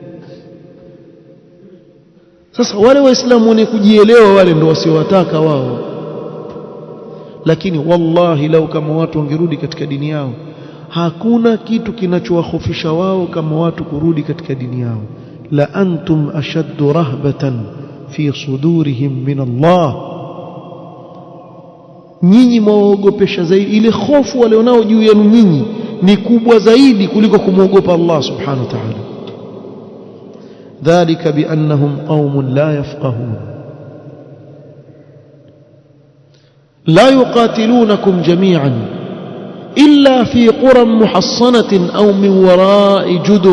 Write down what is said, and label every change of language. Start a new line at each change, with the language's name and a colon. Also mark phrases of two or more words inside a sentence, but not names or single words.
Swahili: Sasa wale waislamu ni kujielewa, wale ndio wasiowataka wao. Lakini wallahi lau kama watu wangerudi katika dini yao, hakuna kitu kinachowahofisha wao kama watu kurudi katika dini yao.
Arabic: لأنتم أشد رهبة في صدورهم من الله,
Swahili: nyinyi mwaogopesha zaidi. Ile hofu walionao juu yenu nyinyi ni kubwa zaidi kuliko kumwogopa Allah
Arabic: سبحانه وتعالى. ذلك بأنهم قوم لا يفقهون لا يقاتلونكم جميعا إلا في قرى محصنة أو من وراء جدر.